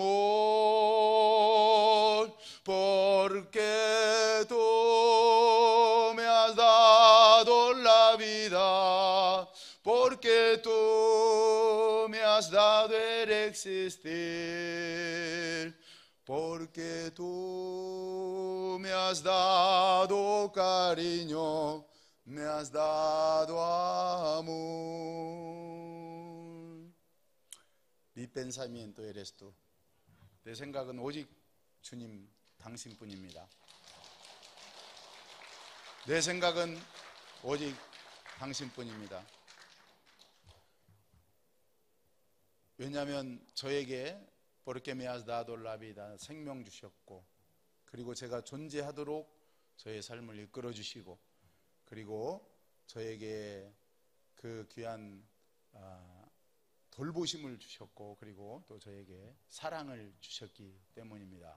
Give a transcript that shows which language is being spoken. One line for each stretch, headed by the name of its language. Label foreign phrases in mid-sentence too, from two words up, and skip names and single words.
Spanish: amor, porque tú me has dado la vida, porque tú me has dado el existir, porque tú me has dado cariño, me has dado amor. Mi pensamiento eres tú.
Korean: 내 생각은 오직 주님 당신뿐입니다. 내 생각은 오직 당신뿐입니다. 왜냐하면 저에게
Spanish: porque me has dado la vida
Korean: 생명 주셨고, 그리고 제가 존재하도록 저의 삶을 이끌어 주시고, 그리고 저에게 그 귀한 돌보심을 주셨고, 그리고 또 저에게 사랑을 주셨기 때문입니다.